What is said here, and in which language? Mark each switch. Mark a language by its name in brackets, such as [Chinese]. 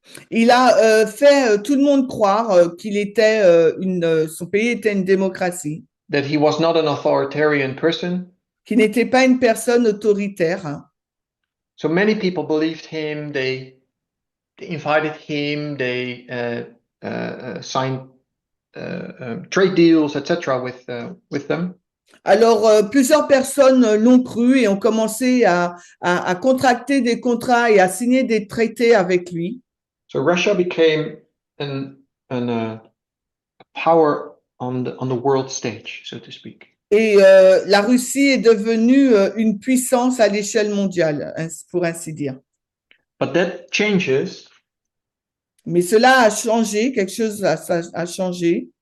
[French] Il a fait tout le monde croire qu'il était son pays était une démocratie. [English] That he was not an authoritarian person. [French] Qu'il n'était pas une personne autoritaire. [English] So many people believed him. They invited him. They signed trade deals, etc. with them. [French] Alors, plusieurs personnes l'ont cru et ont commencé à contracter des contrats et à signer des traités avec lui. [English] So Russia became a power on the world stage, so to speak. [French] Et la Russie est devenue une puissance à l'échelle mondiale, pour ainsi dire. [English] But that changes. [French] Mais cela a changé, quelque chose a changé.